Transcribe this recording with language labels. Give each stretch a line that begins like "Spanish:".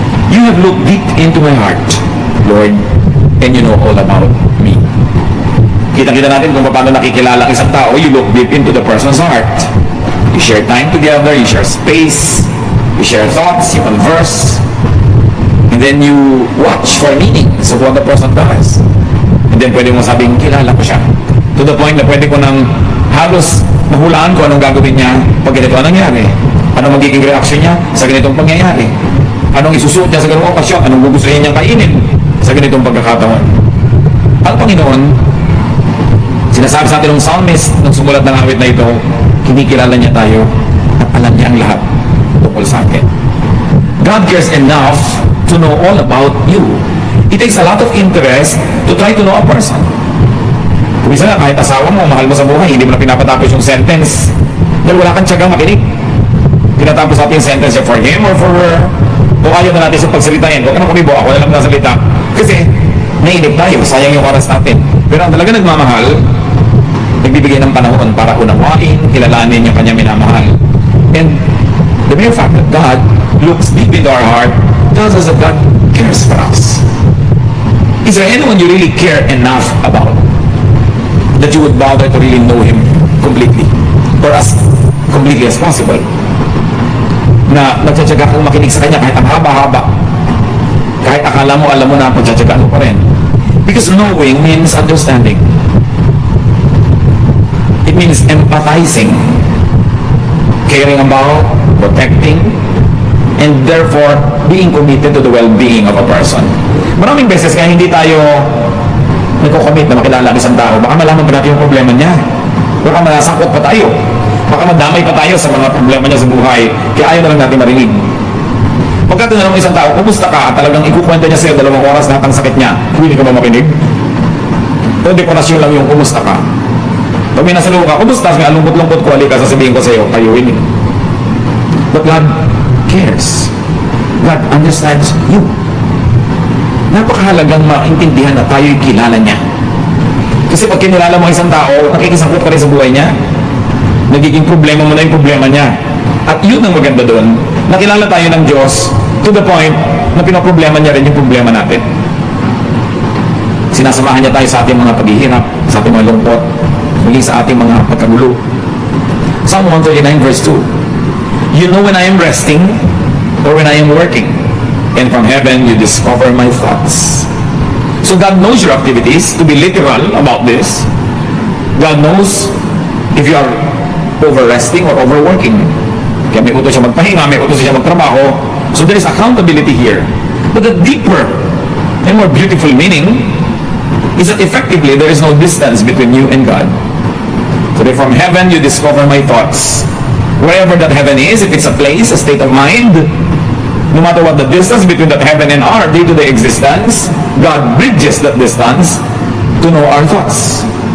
English: You have looked deep into my heart, Lord, and you know all about me.
Filipino: Kita-kita natin kung paano nakikilala ang isang tao.
English: You look deep into the person's heart. You share time together, you share space, you share thoughts, you converse, and then you watch for meanings of what the person does. And then
Filipino: pwede mo sabing, kilala ko siya.
English: To the point
Filipino: na pwede ko nang halos mahulaan ko anong gagawin niya pag ganito ang nangyari. Anong magiging reaction niya sa ganitong pangyayari. Anong isusuot niya sa ganitong okasyon. Anong gugustuhin niyang kainin sa ganitong pagkakataon. Ang Panginoon, sinasabi sa atin ng psalmist nung sumulat ng awit na ito, kinikilala niya tayo at alam niya ang lahat tungkol sa atin.
English: God cares enough to know all about you. It takes a lot of interest to try to know a person.
Filipino: Kung isa na, kahit asawa mo, mahal mo sa buhay, hindi mo na pinapatapos yung sentence dahil wala kang tiyagang makinig. Pinatapos natin yung sentence
English: for him or for her.
Filipino: O ayaw na natin siyang pagsalitain. Huwag ka na kumibo, ako na lang nasalita. Kasi naiinip tayo, sayang yung oras natin. Pero ang talaga nagmamahal, nagbibigay ng panahon para unawain, kilalanin yung kanya minamahal.
English: And the mere fact that God looks deep into our heart tells us that God cares for us. Is there anyone you really care enough about that you would bother to really know Him completely or as completely as possible?
Filipino: Na nagtsatsaga kang makinig sa Kanya kahit ang haba-haba, kahit akala mo alam mo na ang pagtsatsaga mo pa rin.
English: Because knowing means understanding. It means empathizing, caring about, protecting, and therefore being committed to the well-being of a person.
Filipino: Maraming beses kaya hindi tayo nagko-commit na makilala ang isang tao, baka malaman pa natin yung problema niya, baka masangkot pa tayo, baka madamay pa tayo sa mga problema niya sa buhay, kaya ayaw na lang natin marinig. Pagka tinanong ng isang tao, kumusta ka? Talagang ikukwenta niya sa'yo 2 oras na ang sakit niya, hindi ka ba makinig? O dekorasyon lang yung kumusta ka? Pag may nasaluho ka, kumusta? May alungkot-lungkot ko, halika, sasabihin ko sa'yo, payuhin.
English: But God cares. God understands you.
Filipino: Napakahalagang maintindihan na tayo'y kilala niya. Kasi pag kinilala mo isang tao, nakikisangkot ka rin sa buhay niya, nagiging problema mo na yung problema niya. At yun ang maganda doon, nakilala tayo ng Diyos
English: to the point
Filipino: na pinoproblema niya rin yung problema natin. Sinasamahan niya tayo sa ating mga paghihirap, sa ating mga lungkot, maging sa ating mga pagkagulo.
English: Psalm 139 verse 2. You know when I am resting or when I am working, and from heaven you discover my thoughts. So God knows your activities, to be literal about this. God knows if you are over-resting or overworking.
Filipino: Kaya may utos siya magpahinga, may utos siya magtrabaho.
English: So there is accountability here. But the deeper and more beautiful meaning is that effectively there is no distance between you and God. So that from heaven you discover my thoughts. Wherever that heaven is, if it's a place, a state of mind, no matter what the distance between that heaven and our day-to-day existence, God bridges that distance to know our thoughts.